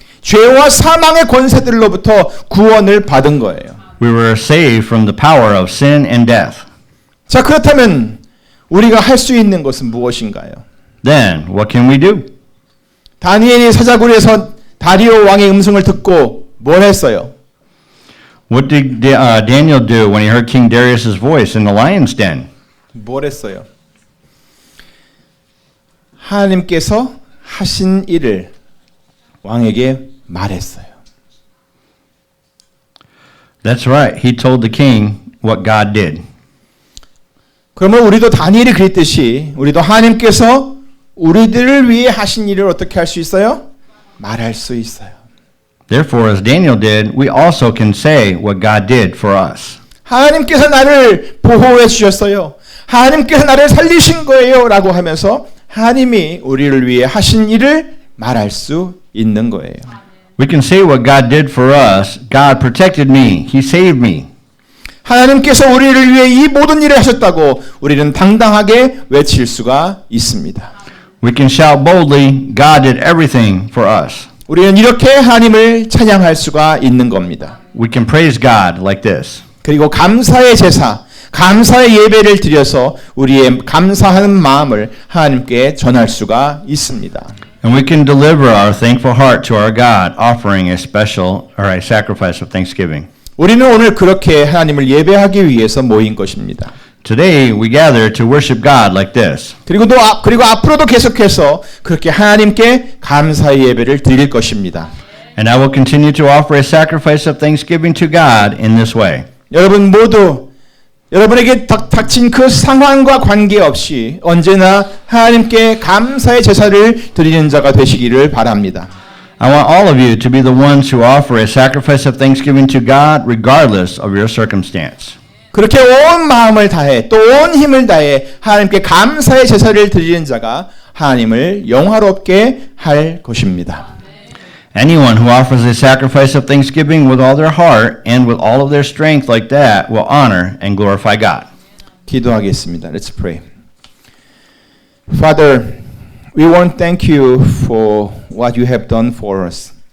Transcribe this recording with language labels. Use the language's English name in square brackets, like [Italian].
[Korean] 죄와 사망의 권세들로부터 구원을 받은 거예요. [English] We were saved from the power of sin and death. [Korean] 자, 그렇다면 우리가 할 수 있는 것은 무엇인가요? [English] Then, what can we do? [Korean] 다니엘이 사자굴에서 다리오 왕의 음성을 듣고 뭘 했어요? [English] What did Daniel do when he heard King Darius' voice in the lion's den? [Korean] 뭘 했어요? 하나님께서 하신 일을 왕에게 말했어요. [English] That's right. He told the king what God did. [Korean] 그러면 우리도 다니엘이 그랬듯이 우리도 하나님께서 우리들을 위해 하신 일을 어떻게 할 수 있어요? 말할 수 있어요. [English] Therefore, as Daniel did, we also can say what God did for us. [Korean] 하나님께서 나를 보호해 주셨어요. 하나님께서 나를 살리신 거예요. 라고 하면서 하나님이 우리를 위해 하신 일을 말할 수 있는 거예요. [English] We can say what God did for us. God protected me. He saved me. [Korean] 하나님께서 우리를 위해 이 모든 일을 하셨다고 우리는 당당하게 외칠 수가 있습니다. [English] We can shout boldly, God did everything for us. [Korean] 우리는 이렇게 하나님을 찬양할 수가 있는 겁니다. [English] We can praise God like this. [Korean] 그리고 감사의 제사, 감사의 예배를 드려서 우리의 감사하는 마음을 하나님께 전할 수가 있습니다. [English] And we can deliver our thankful heart to our God, offering a special or a sacrifice of thanksgiving. [Korean] 우리는 오늘 그렇게 하나님을 예배하기 위해서 모인 것입니다. [English] Today we gather to worship God like this. [Korean] 그리고 앞으로도 계속해서 그렇게 하나님께 감사의 예배를 드릴 것입니다. [English] And I will continue to offer a sacrifice of thanksgiving to God in this way. [Korean] 여러분 모두 여러분에게 닥친 그 상황과 관계없이 언제나 하나님께 감사의 제사를 드리는 자가 되시기를 바랍니다. [English] I want all of you to be the ones who offer a sacrifice of thanksgiving to God regardless of your circumstance. [Korean] 그렇게 온 마음을 다해 또 온 힘을 다해 하나님께 감사의 제사를 드리는 자가 하나님을 영화롭게 할 것입니다. [English] Anyone who offers a sacrifice of thanksgiving with all their heart and with all of their strength like that will honor and glorify God. [Korean] 기도하겠습니다. [English] Let's pray. Father, we want to thank you for what you have done for us.